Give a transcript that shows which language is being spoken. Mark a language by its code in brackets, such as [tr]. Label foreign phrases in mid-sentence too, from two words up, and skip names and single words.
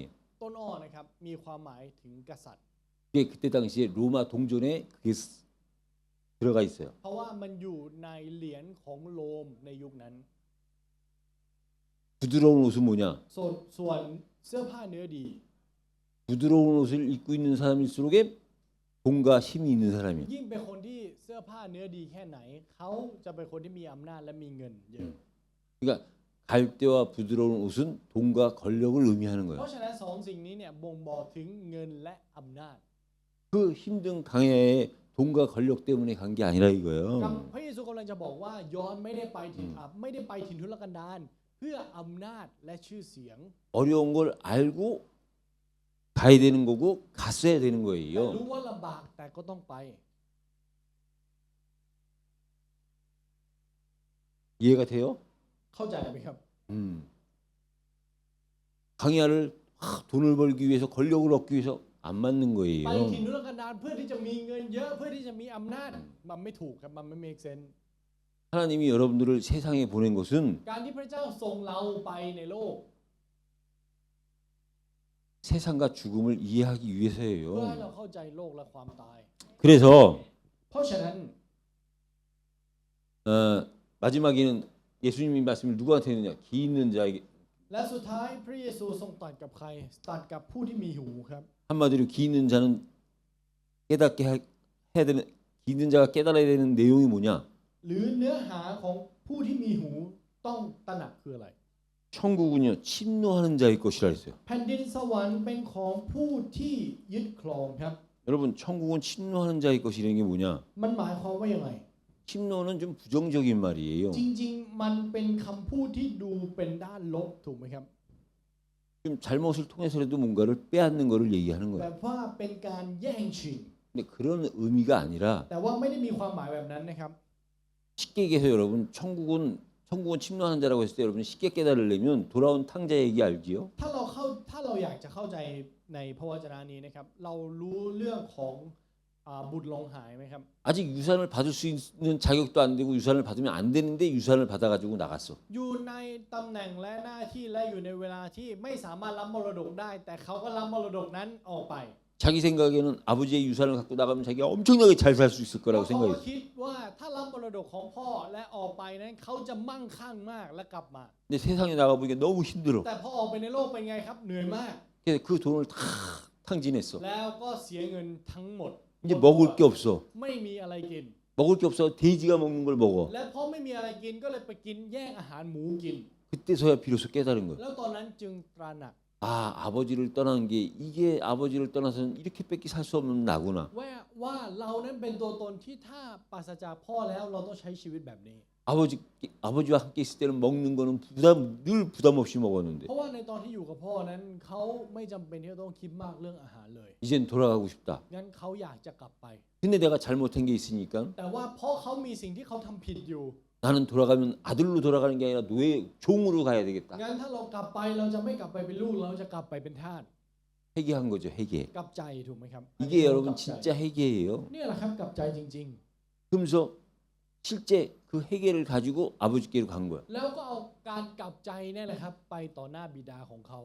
[th] ต้นอ้อนะครับมีความหมายถึงกษัตริย์ [ko] 그게 그때 당시에 로마 동전에 그게 들어가 있어요. [th] เพราะว่ามันอยู่ในเหรียญของโรมในยุคนั้น [ko] 부드러운 옷은 뭐냐? [th] ส่วนเสื้อผ้าเนื้อดี [ko] 부드러운 옷을 입고 있는 사람일수록 돈과 힘이 있는 사람이에요. [th] ยิ่งเป็นคนที่เสื้อผ้าเนื้อดีแค่ไหนเขาจะเป็นคนที่มีอำนาจและมีเงินเยอะ [ko] 그러니까 갈대와 부드러운 옷은 돈과 권력을 의미하는 [th] เพ [ko] 거예요. [th] ราะฉะนั้นสองสิ่งนี้เนี่ยบ่งบอกถึงเงินและอำนาจ [ko] 그 힘든 광야에 돈과 권력 때문에 간 게 아니라 [th] กับ [ko] 이거예요. [th] พระเยซูกำลังจะบอกว่ายอห์นไม่ได้ไปถิ่นทุรกันดารเพื่ออำนาจและชื่อเสียง [ko] 어려운 걸 알고 가야 되는 거고 갔어야 되는 [th] แต่ [ko] 거예요. [th] รู้ว่าลำบากแต่ก็ต้องไป [ko] 이해가 돼요? [th] เข้าใจไหมครับ [ko] 광야를 돈을 벌기 위해서 권력을 얻기 위해서 안 맞는 [th] ไป [ko] 거예요. [th] ถิ่นทุรกันดารเพื่อที่จะมีเงินเยอะเพื่อที่จะมีอำนาจมันไม่ถูกครับมันไม่ [en] make sense [ko] 하나님이 여러분들을 세상에 보낸 것은 [th] การที่พระเจ้าส่งเราไปในโลก [ko] 세상과 죽음을 이해하기 [th] เพื่อให้ [ko] 위해서예요. [th] เราเข้าใจโลกและความตาย [ko] 그래서 [th] เพราะฉะนั้น [ko] 마지막에는 예수님이 말씀을 누구한테 했느냐? 귀 있는 자에게 [th] และสุดท้ายพระเยซูทรงตรัสกับใครตรัสกับผู้ที่มีหูครับ [ko] 한마디로 귀 있는 자는 깨닫게 해야 되는 귀 있는 자가 깨달아야 되는 내용이 뭐냐? [th] หรือเนื้อหาของผู้ที่มีหูต้องตระหนักคืออะไร [ko] 천국은요 침노하는 자의 것이라 했어요. [th] แผ่นดินสวรรค์เป็นของผู้ที่ยึดครองครับ [ko] 여러분 천국은 침노하는 자의 것이라는 게 뭐냐? [th] มันหมายความว่ายังไง [ko] 침노는 좀 부정적인 말이에요. [th] จริงๆมันเป็นคำพูดที่ดูเป็นด้านลบถูกไหมครับ [ko] 좀 잘못을 통해서라도 뭔가를 빼앗는 것을 얘기하는 [th] แบ [ko] 거예요. [th] บว่าเป็นการแย่งชิง [ko] 근데 그런 의미가 아니라 [th] แต่ว่าไม่ได้มีความหมายแบบนั้นนะครับ [ko] 쉽게 얘기해서 여러분 천국은 침노하는 자라고 했을 때 여러분 쉽게 깨달으려면 돌아온 탕자 얘기 알지요? [th] ถ้าเราอยากจะเข้าใจในพระวจนะนี้นะครับเรารู้เรื่องของบุตรหลงหายไหมครับ [ko] 아직 유산을 받을 수 있는 자격도 안 되고 유산을 받으면 안 되는데 유산을 받아가지고 나갔어. [th] อยู่ในตำแหน่งและหน้าที่และอยู่ในเวลาที่ไม่สามารถรับมรดกได้ แต่เขาก็รับมรดกนั้นออกไป [ko] 자기 생각에는 아버지의 유산을 갖고 나가면 자기가 엄청나게 잘 살 수 있을 [th] เขา [ko] 거라고 [th] ก็ [ko] 생각했어. [th] คิดว่าถ้ารับมรดกของพ่อและออกไปนั้นเขาจะมั่งคั่งมากและกลับมา [ko] 근데 세상에 나가보니까 너무 힘들어. [th] แต่พอออกไปในโลกเป็นไงครับเหนื่อยมาก [ko] 그래서 그 돈을 다 탕진했어. [th] แล้วก็เสียเงินทั้งหมด [ko] 이제 먹을 게 없어. [th] ไม่มีอะไรกิน [ko] 먹을 게 없어 돼지가 먹는 걸 먹어. [th] และเพราะไม่มีอะไรกินก็เลยไปกินแย่งอาหารหมูกิน [ko] 그때서야 비로소 깨달은 거야. [th] แล้วตอนนั้นจึงตระหนัก [ko] 아 아버지를 떠난 게 이게 아버지를 떠나서는 이렇게밖에 살 수 없는 나구나. [th] ว่าเรานั้นเป็นตัวตนที่ถ้าปราศจากพ่อแล้วเราต้องใช้ชีวิตแบบนี้ [ko] 아버지와 함께 있을 때는 먹는 거는 늘 부담 없이 먹었는데 [th] เพราะว่าในตอนที่อยู่กับพ่อนั้นเขาไม่จำเป็นที่จะต้องคิดมากเรื่องอาหารเลย [ko] 이젠 돌아가고 싶다. [th] งั้นเขาอยากจะกลับไป [ko] 근데 내가 잘못한 게 있으니까 [th] แต่ว่าเพราะเขามีสิ่งที่เขาทำผิดอยู่ [ko] 나는 돌아가면 아들로 돌아가는 게 아니라 노예 종으로 가야 되겠다. [th] งั้นถ้าเรากลับไปเราจะไม่กลับไปเป็นลูกเราจะกลับไปเป็นทาส [ko] 회개한 거죠, 회개. [th] กลับใจถูกไหมครับ [ko] 이게 여러분 진짜 회개예요. [th] เนี่ยแหละครับกลับใจจริง [ko] 그러면서 실제 그 회개를 가지고 아버지께로 간 거야. [th] ๆ แล้วก็เอาการกลับใจเนี่ยแหละครับไปต่อหน้าบิดาของเขา